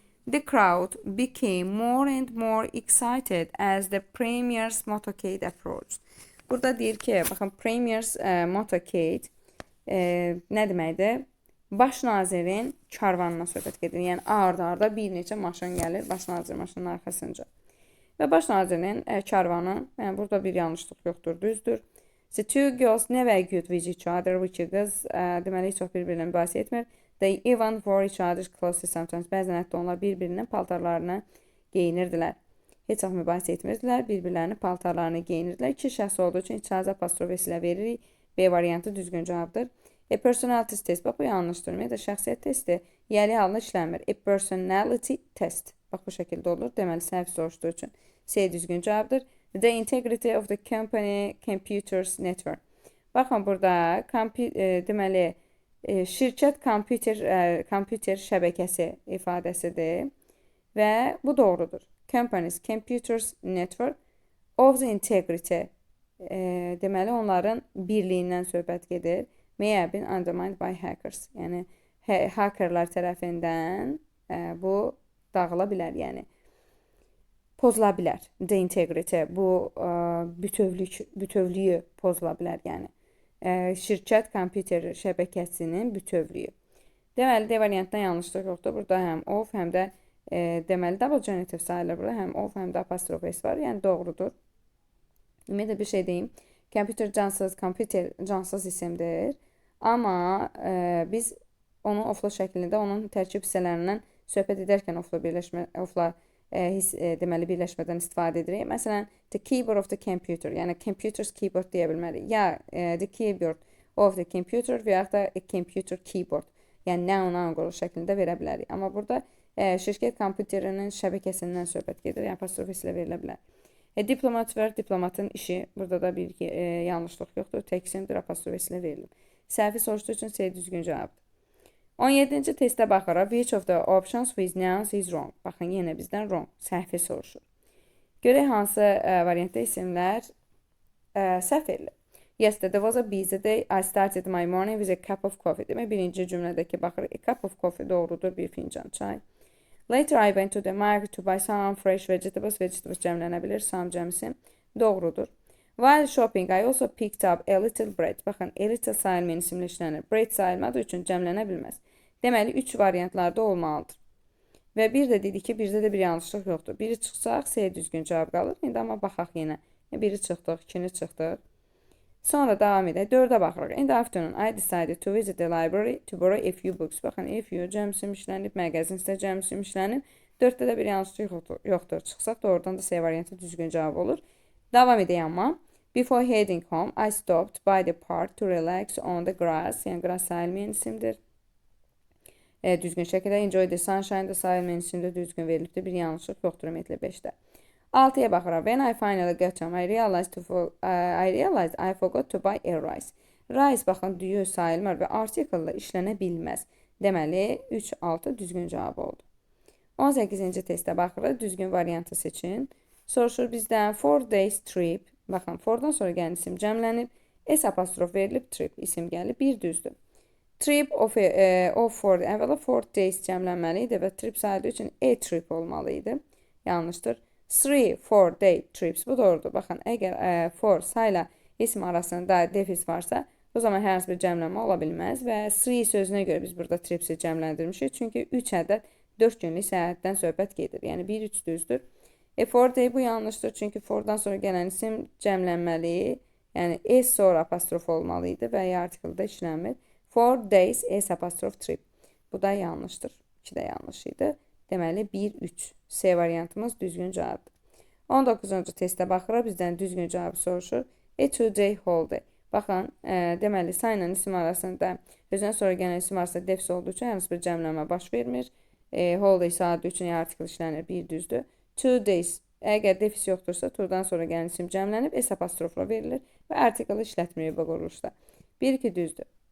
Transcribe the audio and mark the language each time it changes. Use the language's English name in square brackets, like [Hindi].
[English] The crowd became more and more excited as the premier's motorcade approached. [Azerbaijani] Burada deyir ki, baxın, [English] premier's motorcade [Azerbaijani] nə deməkdir? Baş nazirin karvanına söhbət gedir. Yəni, arda-arda bir neçə maşın gəlir baş nazir maşının arxasınca. Və baş nazirin karvanı, yəni burada bir yanlışlıq yoxdur, düzdür. [English] The two girls never good with each other, which [Azerbaijani] qız deməli çox bir-birinə mübahisə etmir. [English] They even wore each other's clothes sometimes. [Azerbaijani] Bəzən hətta onlar bir-birinin paltarlarını geyinirdilər. Heç vaxt mübahisə etmirdilər, bir-birlərinin paltarlarını geyinirdilər. İki şəxs olduğu üçün icazə apostrofesi ilə veririk. B variantı düzgün cavabdır. [English] A personality test. [Azerbaijani] Bax, bu yanlışdır. Ümumiyyətlə, şəxsiyyət testi yəli halda işlənmir. [English] A personality test. [Azerbaijani] Bax, bu şəkildə olur. Deməli, səhv soruşduğu üçün C düzgün cavabdır. [English] The integrity of the company computers network. [Azerbaijani] Baxın, burada deməli, şirkət kompüter şəbəkəsi ifadəsidir və bu doğrudur. [English] Companies, computers, network of the integrity [Azerbaijani] deməli onların birliyindən söhbət gedir. [English] May have been undermined by hackers. [Azerbaijani] Yəni hakerlar tərəfindən bu dağıla bilər, yəni pozula bilər. The integrity bu bütövlüyü pozula bilər, yəni şirkət kompüter şəbəkəsinin bütövlüyü. Deməli, D variantdan yanlışlıq yoxdur. Burada həm of, həm də deməli double genitive sayılır burada. Həm of, həm də apostrofe s var. Yəni doğrudur. Ümumiyyətlə bir şey deyim. Kompüter cansız isimdir. Amma biz onu ofla şəklində, onun tərkib hissələrindən söhbət edərkən ofla deməli birləşmədən istifadə edirik. Məsələn, [English] the keyboard of the computer, yəni computer's keyboard [Azerbaijani] deyə bilmərik. [English] Ya the keyboard of the computer [Azerbaijani] və yaxud da [English] a computer keyboard. [Azerbaijani] Yəni noun şəklində verə bilərik. Amma burada şirkət kompüterinin şəbəkəsindən söhbət gedir. Yəni apostrofesi ilə verilə bilər. Diplomat var, diplomatın işi. Burada da bir yanlışlıq yoxdur. Tək isimdir, apostrofesi ilə verilib. Səhvi soruşduğu üçün C düzgün cavabdır. 17-ci testə baxırıq. [English] Which of the options with nouns is wrong? [Azerbaijani] Baxın, yenə bizdən wrong, səhvi soruşur. Görək hansı variantda isimlər səhv edilir. [English] Yesterday was a busy day. I started my morning with a cup of coffee. [Azerbaijani] Demək, birinci cümlədəki baxırıq. [English] A cup of coffee [Azerbaijani] doğrudur, bir fincan çay. [English] Later I went to the market to buy some fresh vegetables. [Azerbaijani] Vegetables cəmlənə bilir, some cəmsi. Doğrudur. [English] While shopping, I also picked up a little bread. [Azerbaijani] Baxın, a little sayılmayan isimlə işlənir. Bread sayılmadığı üçün cəmlənə bilməz. Deməli, 3 variantlarda olmalıdır. Və bir də dedik ki, birdə də bir yanlışlıq yoxdur. Biri çıxsaq, C düzgün cavab qalır. İndi amma baxaq yenə. Biri çıxdıq, ikini çıxdıq. Sonra davam edək. 4-ə baxırıq. [English] In the afternoon, I decided to visit the library to borrow a few books. [Azerbaijani] Baxın, a few cəmsim işlənib, məqəzin isə cəmsim işlənib. 4-də də bir yanlışlıq yoxdur. Çıxsaq da oradan da C variantı düzgün cavab olur. Davam edək amma. [English] Before heading home, I stopped by the park to relax on the grass. [Azerbaijani] Yəni, grass sayılmayan isimdir. Düzgün şəkildə enjoy the sunshine da sayılmayan isimdir. Düzgün verilibdir. Bir yanlışlıq yoxdur ümumiyyətlə 5-də. 6-ya baxıraq. [English] When I finally got home, I realized I forgot to buy a rice. [Azerbaijani] Rice, baxın, düyü sayılmır və article işlənə bilməz. Deməli, 3-6 düzgün cavab oldu. 18-ci testə baxırıq. Düzgün variantı seçin. Soruşur bizdən [English] 4 days trip. [Azerbaijani] Baxın, fordan sonra gələn isim cəmlənib. S apostrof verilib, trip isim gəlib. Bir düzdür. Trip of 4, əvvəla 4 days cəmlənməli idi və trip sayıldığı üçün a trip olmalı idi. Yanlışdır. [English] 3-4 day trips. [Azerbaijani] Bu doğrudur. Baxın, əgər 4 sayla isim arasında defis varsa, o zaman hər hansı bir cəmlənmə ola bilməz və 3 sözünə görə biz burada tripsi cəmləndirmişik. Çünki 3 ədəd 4 günlük səyahətdən söhbət gedir. Yəni 1-3 düzdür. 4 day bu yanlışdır. Çünki 4-dan sonra gələn isim cəmlənməli. Yəni S sonra apostrof olmalı idi və ya artikeldə işlənmir. 4 days S apostrof trip. Bu da yanlışdır. 2 də yanlış idi. Deməli 1-3. C variantımız düzgün cavabdır. 19-cu testə baxırıq. Bizdən düzgün cavabı soruşur. [English] A 2-day holiday. [Azerbaijani] Baxın, deməli sayla isim arasında özündən sonra gələn isim arasında defis olduğu üçün hansı bir cəmlənmə baş vermir. Holiday sayıldığı üçün artikel işlənir. Bir düzdür. 2 days. Əgər defis yoxdursa, turdan sonra gələn isim cəmlənib, S apostrofla verilir və artikeli işlətmirik bu quruluşda. 1-2 düzdür.